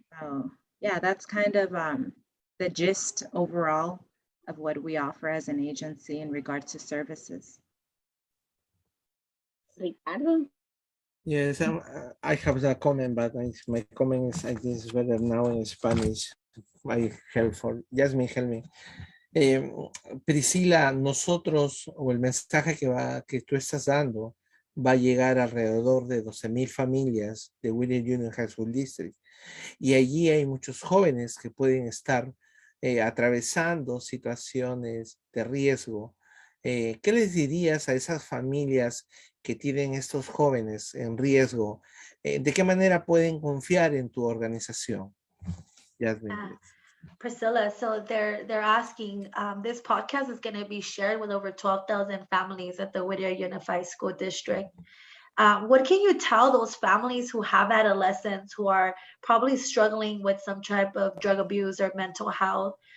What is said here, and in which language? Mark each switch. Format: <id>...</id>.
<en>So yeah, that's kind of the gist overall of what we offer as an agency in regards to services. Ricardo? Yes, I have that comment, but my comment is I think it's better now in Spanish. I help for Jasmine, help me.</en> <es>Priscila, nosotros o el mensaje que tú estás dando va a llegar alrededor de 12,000 familias de William Union High School District. Y allí hay muchos jóvenes que pueden estar atravesando situaciones de riesgo. ¿Qué les dirías a esas familias que tienen estos jóvenes en riesgo? ¿De qué manera pueden confiar en tu organización?</es> <en>Jasmine, please. Priscilla, so they're asking, this podcast is going to be shared with over 12,000 families at the Whittier Unified School District. What can you tell those families who have adolescents who are probably struggling with some type of drug abuse or mental health?</en>